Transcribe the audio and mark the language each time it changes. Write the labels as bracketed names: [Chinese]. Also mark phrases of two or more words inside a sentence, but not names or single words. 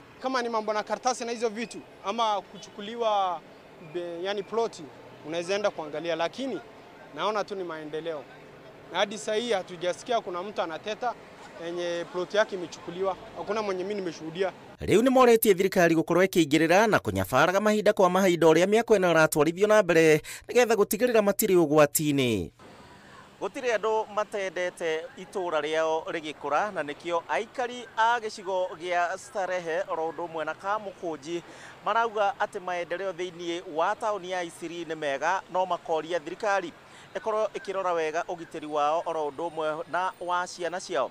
[Swahili] Kama ni mambo na karatasi na hizo vitu ama kuchukuliwa yani ploti, unaweza enda kuangalia, lakini naona tu ni maendeleo. Na hadi sasa hii hatujasikia kuna mtu anateta yenye ploti yake imechukuliwa. Hakuna mwenye mimi nimeshuhudia. [Kikuyu] Riu ni moretie thirikari gukorwo ikiingirira na kunyabaraga mahinda kwa mahinda uria miako eno ratwarithio na mbere nigetha gutigirira matiri ugwati-ini. Gutiri andu matendete itura riao rigikura na nikio aikari a gicigo gia Starehe oro undu umwe na Kamukunji marauga ati maendeleo thiini wa tauni ya Isiri ni mega, no makoria thirikari ikorwo ikirora wega ugitiri wao oro undu umwe na wa ciana ciao.